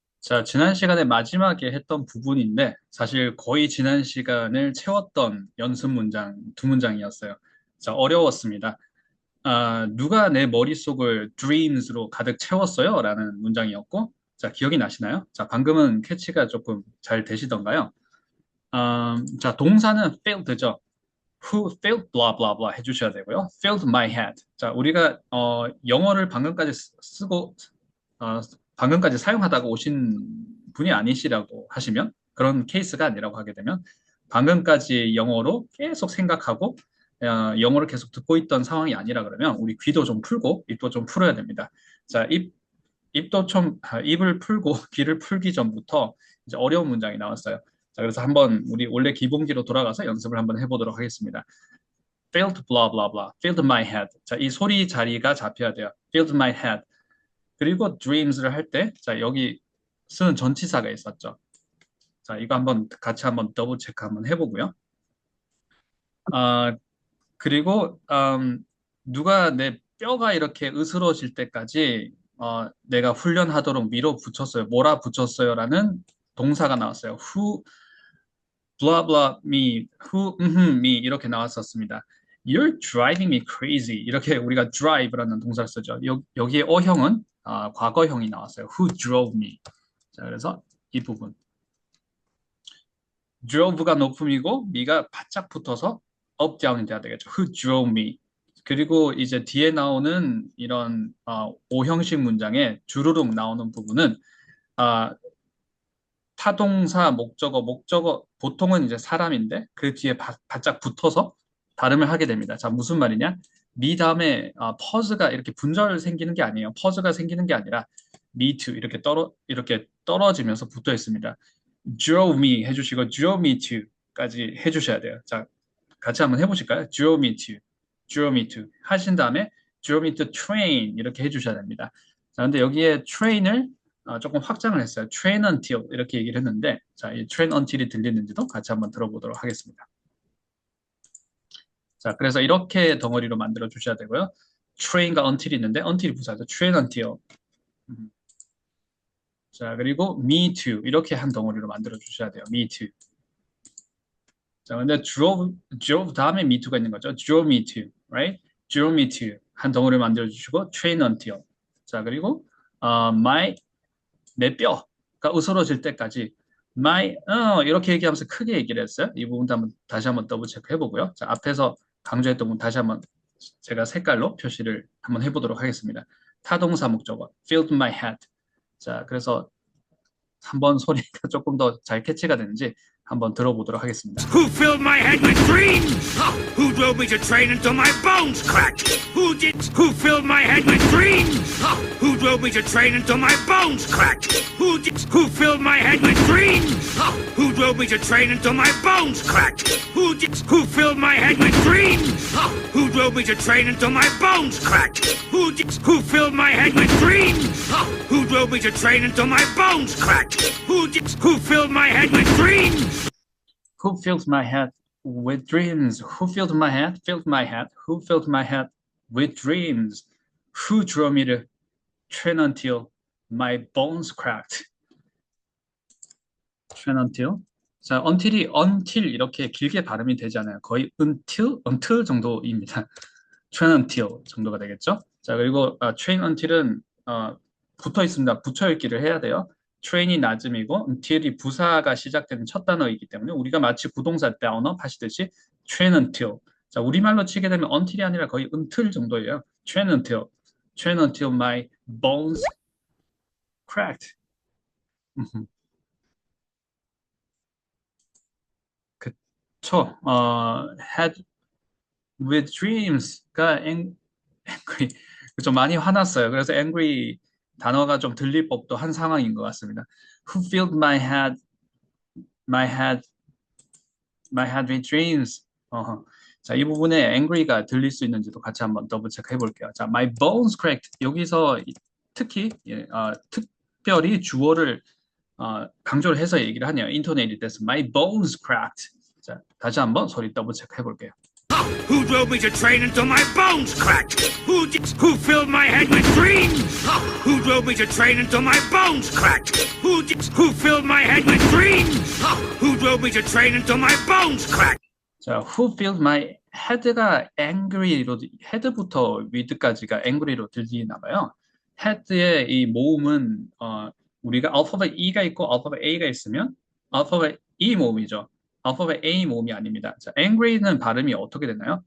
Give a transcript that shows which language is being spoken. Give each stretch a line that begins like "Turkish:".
Korean: 자, 지난 시간에 마지막에 했던 부분인데, 사실 거의 지난 시간을 채웠던 연습 문장 두 문장이었어요. 자, 어려웠습니다. 누가 내 머릿속을 dreams로 가득 채웠어요? 라는 문장이었고, 자, 기억이 나시나요? 자, 방금은 캐치가 조금 잘 되시던가요? 자, 동사는 filled죠.
English: Who filled blah blah blah
Korean: 해주셔야 되고요.
English: Filled my head.
Korean: 자, 우리가 영어를 방금까지 쓰고 방금까지 사용하다가 오신 분이 아니시라고 하시면 그런 케이스가 아니라고 하게 되면 방금까지 영어로 계속 생각하고 영어를 계속 듣고 있던 상황이 아니라 그러면 우리 귀도 좀 풀고 입도 좀 풀어야 됩니다. 자, 입도 좀 입을 풀고 귀를 풀기 전부터 이제 어려운 문장이 나왔어요. 자, 그래서 한번 우리 원래 기본기로 돌아가서 연습을 한번 해보도록 하겠습니다.
English: Filled blah blah blah. Filled my head.
Korean: 자, 이 소리 자리가 잡혀야 돼요.
English: Filled my head.
Korean: 그리고 dreams를 할 때, 자, 여기 쓰는 전치사가 있었죠. 자, 이거 한번 같이 한번 더블 체크 한번 해보고요. 그리고 누가 내 뼈가 이렇게 으스러질 때까지 내가 훈련하도록 밀어붙였어요. 몰아붙였어요라는 동사가 나왔어요.
English: Who blah blah me, who me
Korean: 이렇게 나왔었습니다.
English: You're driving me crazy.
Korean: 이렇게 우리가 drive라는 동사를 쓰죠. 여기에 어형은 과거형이 나왔어요.
English: Who drove me.
Korean: 자, 그래서 이 부분. drove가 높음이고 me가 바짝 붙어서
English: up down
Korean: 이 돼야 되겠죠.
English: Who drove me.
Korean: 그리고 이제 뒤에 나오는 이런 오형식 문장에 주르륵 나오는 부분은 타동사, 목적어 보통은 이제 사람인데 그 뒤에 바짝 붙어서 발음을 하게 됩니다. 자, 무슨 말이냐? 미 다음에 퍼즈가 이렇게 분절 생기는 게 아니에요. 퍼즈가 생기는 게 아니라
English: me to
Korean: 이렇게 떨어지면서 붙어 있습니다.
English: drove me
Korean: 해주시고
English: drove me to까지
Korean: 해주셔야 돼요. 자, 같이 한번 해보실까요?
English: drove me to, drove me to
Korean: 하신 다음에
English: drove me to train
Korean: 이렇게 해주셔야 됩니다. 자, 근데 여기에 train을 조금 확장을 했어요.
English: train until
Korean: 이렇게 얘기를 했는데, 자, 이 train until이 들리는지도 같이 한번 들어보도록 하겠습니다. 자, 그래서 이렇게 덩어리로 만들어 주셔야 되고요. train과 until이 있는데 until이 부사죠.
English: train until.
Korean: 자, 그리고
English: me too
Korean: 이렇게 한 덩어리로 만들어 주셔야 돼요.
English: me too.
Korean: 자, 근데 drove 다음에
English: me too
Korean: 가 있는 거죠.
English: drove me to, right? drove me to
Korean: 한 덩어리를 만들어 주시고
English: train until.
Korean: 자, 그리고 내 뼈가 으스러질 때까지 이렇게 얘기하면서 크게 얘기를 했어요. 이 부분도 다시 한번 더블 체크 해보고요. 자, 앞에서 강조했던 부분 다시 한번 제가 색깔로 표시를 한번 해보도록 하겠습니다. 타동사 목적어
English: filled my head.
Korean: 자, 그래서 한번 소리가 조금 더 잘 캐치가 되는지 한번 들어보도록 하겠습니다.
English: Who filled my head with dreams? Who drove me to train until my bones cracked? Who filled my head with dreams? Who drove me to train until my bones cracked? Who filled my head with dreams? Who drove me to train until my bones cracked? Who filled my head with dreams? Who drove me to train until my bones cracked? Who filled my head with dreams? Who drove me to train until my bones cracked? Who filled my head with dreams? Who filled my head with dreams? Who filled my head? Filled my head. Who filled my head with dreams? Who drove me to train until my bones cracked? train until.
Korean: 자, until 이렇게 길게 발음이 되지 않아요. 거의 until 정도입니다.
English: train until
Korean: 정도가 되겠죠? 자, 그리고 train until은 붙어 있습니다. 붙여 읽기를 해야 돼요. train이 낮음이고 until이 부사가 시작되는 첫 단어이기 때문에 우리가 마치 부동사 down 하시듯이
English: train until.
Korean: 자, 우리말로 치게 되면 until이 아니라 거의 until 정도예요.
English: train until my bones cracked.
Korean: 그쵸.
English: had with dreams
Korean: 가 angry. 좀 많이 화났어요. 그래서 angry 단어가 좀 들릴 법도 한 상황인 것 같습니다.
English: Who filled my head with dreams?
Korean: 자, 이 부분에 angry가 들릴 수 있는지도 같이 한번 더블 체크 해볼게요.
English: 자, my bones cracked.
Korean: 여기서 특히 특별히 주어를 강조를 해서 얘기를 하네요.
English: intonated
Korean: 돼서
English: my bones cracked.
Korean: 자, 다시 한번 소리 더블 체크 해볼게요.
English: Who drove me to train until my bones cracked? Who filled my head with dreams? Who drove me to train until my bones cracked? Who who filled my head with dreams? Who drove me to train until my bones cracked?
Korean: 자,
English: who filled my head
Korean: 가 angry로, head부터 with까지가 angry로 들리나 봐요. head의 이 모음은 우리가 알파벳 E가 있고 알파벳 A가 있으면 알파벳 E 모음이죠. 알파벳 A 모음이 아닙니다. 자, angry는 발음이 어떻게 되나요?